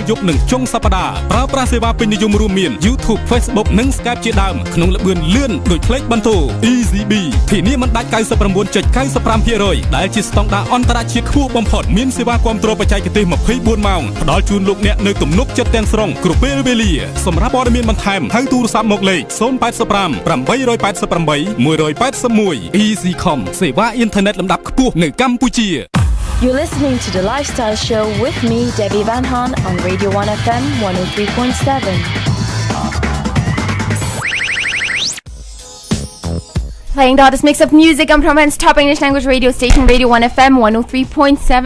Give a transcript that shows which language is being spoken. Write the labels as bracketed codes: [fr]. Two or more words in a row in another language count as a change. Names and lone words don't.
[km] យប់និងចុងសប្តាហ៍ប្រើប្រាស់សេវាពេញនិយមរួមមាន YouTube Facebook និង Skype ជាដើមក្នុងល្បឿនលឿនដូចផ្លេចបន្ទោ EasyBees ធានាមិនដាច់ 99.95% ដែលជាស្តង់ដារអន្តរជាតិខ្ពស់បំផុតមានសេវាគាំទ្របច្ចេកទេស24ម៉ោងផ្ដល់ជូនលោកអ្នកនៅទំនុកចិត្តទាំងស្រុងគ្រប់ពេលវេលាសម្រាប់ព័ត៌មានបន្ថែមហៅទូរស័ព្ទមកលេខ085 888 181 EasyCom សេវាអ៊ីនធឺណិតលំដាប់ខ្ពស់នៅកម្ពុជា [en] You're listening to the Lifestyle Show with me, Devi Vanhon, on Radio 1 FM 103.7. Playing the hottest mix of music on Prominence top English language radio station, Radio 1 FM 103.7.